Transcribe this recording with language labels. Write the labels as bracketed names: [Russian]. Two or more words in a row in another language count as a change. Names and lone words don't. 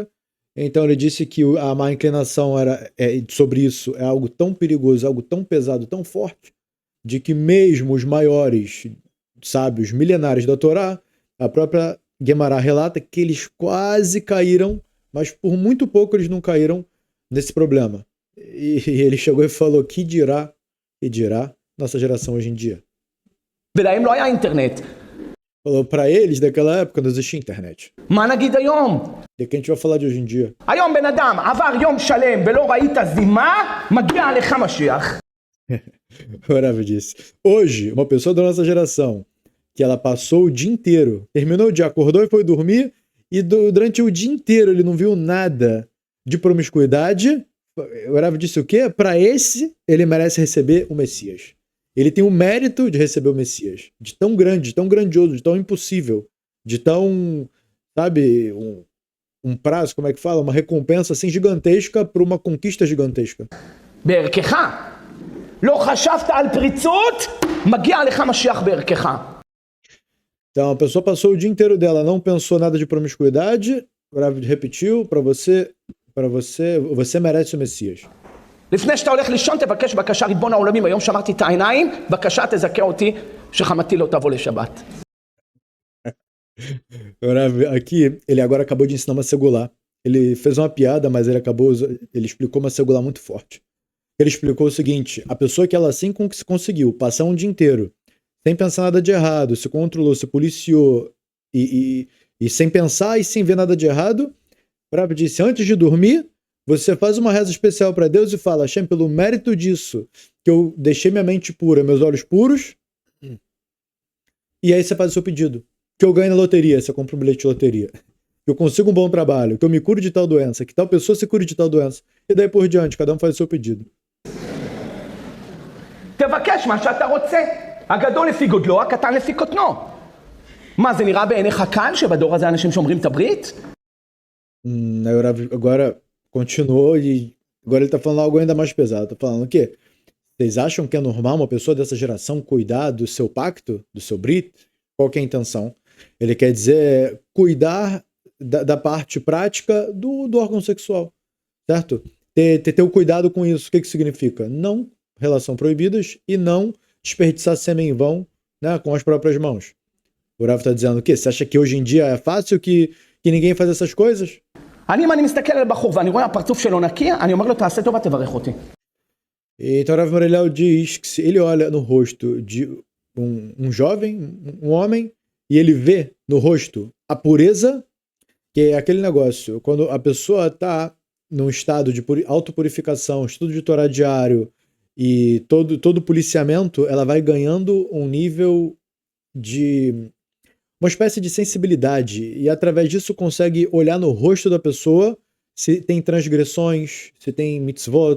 [Portuguese] Então ele disse que a má inclinação sobre isso é algo tão perigoso, algo tão pesado, tão forte, de que mesmo os maiores sábios milenares da Torá, a própria Gemara relata que eles quase caíram, mas por muito pouco eles não caíram nesse problema. E ele chegou e falou, que dirá nossa geração hoje em dia. [Hebrew] ולהם לא היה אינטרנט. [Portuguese] Falou, para eles daquela época não existia internet. [Hebrew] מה נגיד היום? [Portuguese] De que a gente vai falar de hoje em dia? [Hebrew] היום בן אדם עבר יום שלם ולא ראית זימה, מגיע עליך משיח. [Portuguese] O Rav disse, hoje, uma pessoa da nossa geração, que ela passou o dia inteiro, terminou o dia, acordou e foi dormir, e durante o dia inteiro ele não viu nada de promiscuidade, o Rav disse o quê? Para esse, ele merece receber o Messias. Ele tem o mérito de receber o Messias. De tão grande, de tão grandioso, de tão impossível, de tão, sabe, um prazo, como é que fala? Uma recompensa assim gigantesca para uma conquista gigantesca. [Hebrew] בערכך. לא חשבת על פריצות, מגיע לך משיח בערכך. [Portuguese] Então, a pessoa passou o dia inteiro dela, não pensou nada de promiscuidade, o Rav repetiu, você merece o Messias. [Hebrew] לפני שאתה הולך לישון תבקש בקשה ריבון העולמים, היום שמרתי את העיניים, בקשה תזכה אותי שחמתי לא תבוא לשבת. [Portuguese] Aqui, ele agora acabou de ensinar uma segular. Ele fez uma piada, mas ele explicou uma segular muito forte. Ele explicou o seguinte, a pessoa que ela assim conseguiu passar um dia inteiro, sem pensar nada de errado, se controlou, se policiou, e sem pensar e sem ver nada de errado, o Rav disse, antes de dormir, você faz uma reza especial para Deus e fala, Hashem, pelo mérito disso, que eu deixei minha mente pura, meus olhos puros, e aí você faz o seu pedido. Que eu ganhe na loteria, você compra um bilhete de loteria. Que eu consiga um bom trabalho, que eu me cure de tal doença, que tal pessoa se cure de tal doença. E daí por diante, cada um faz o seu pedido. [Hebrew] תבקש מה שאתה רוצה. הגדול לפי גודלו, הקטן לפי קטנו. מה, זה נראה בעיניך קל שבדור הזה אנשים שומרים את הברית? [Portuguese] Agora continuou e agora ele tá falando algo ainda mais pesado. Tá falando o quê? Vocês acham que é normal uma pessoa dessa geração cuidar do seu pacto, do seu brit? Qual que é a intenção? Ele quer dizer cuidar da parte prática do órgão sexual, certo? Ter o cuidado com isso. O que significa? Não relação proibidas e não desperdiçar sêmen em vão, né, com as próprias mãos. O Rav está dizendo o quê? Você acha que hoje em dia é fácil que ninguém faz essas coisas? [Hebrew] אם אני מסתכל על בחור ואני רואה הפרצוף שלו נקי, אני אומר לו תעשה טובה תברך אותי. [Portuguese] Então Rav Morelhau diz que se ele olha no rosto de um jovem, um homem, e ele vê no rosto a pureza, que é aquele negócio, quando a pessoa está num estado de autopurificação, estudo de Torá diário e todo policiamento, ela vai ganhando um nível de uma espécie de sensibilidade e através disso consegue olhar no rosto da pessoa se tem transgressões, se tem mitzvot.